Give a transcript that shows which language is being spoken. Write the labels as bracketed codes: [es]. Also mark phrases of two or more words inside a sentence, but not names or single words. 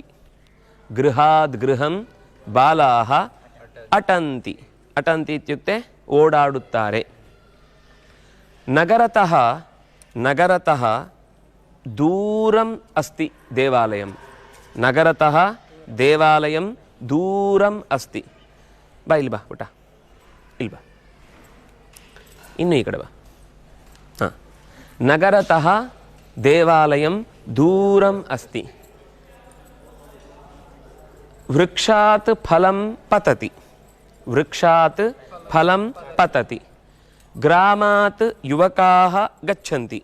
[sa] गृहात् गृहं बालाः अटन्ति। अटन्ति इत्युक्ते ओडाडुत्तारे। नगरतः दूरम् अस्ति देवालयं। नगरतः देवालयं दूरम् अस्ति। [kn] ಬಾ ಇಲ್ ಬಾ ಪುಟ ಇಲ್ ಬಾ ಇನ್ನು ಈ ಕಡೆ ಬಾ। [sa] नगरतः देवालयं दूरम् अस्ति। वृक्षात् फलं पतति। वृक्षात् फलं पतति। ग्रामात् युवकाः गच्छन्ति।